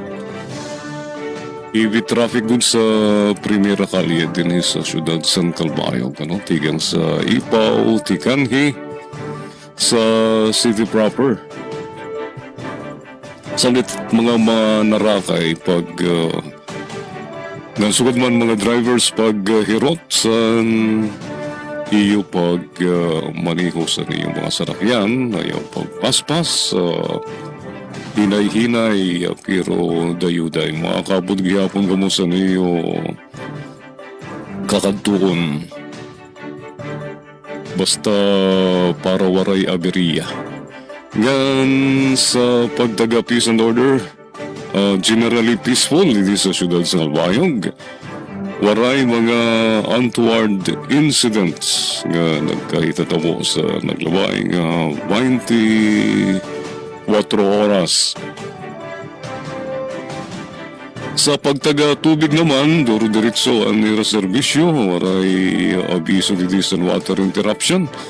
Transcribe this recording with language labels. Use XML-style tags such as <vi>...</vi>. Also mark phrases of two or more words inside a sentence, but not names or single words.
<en>Heavy traffic</en> <war>good sa Primera Calle din sa siyudad San Calbayog, tigang sa Ipaw, Tikanhi, sa city proper. Salit mga manarakay pag nasugod man mga drivers pag hirot sa iyo pag maniho sa iyong mga sarakyan, ayaw pagpaspas, hinay-hinay, pero dayuday. Makakabot gyapon kamo sa niyo kakadtuon. Basta para waray aberiya. Yan sa pagtaga</war> <en>peace and order, generally peaceful</en> <war>dito sa siyudad sa Calbayog. Waray mga</war> <en>untoward incidents</en> <war>nga nagkahitatabo sa naglabay nga 24 oras. Sa pagtaga tubig naman, duro-diretso ang nira serbisyo, waray abiso dito sa</war> <en>water interruption.</en>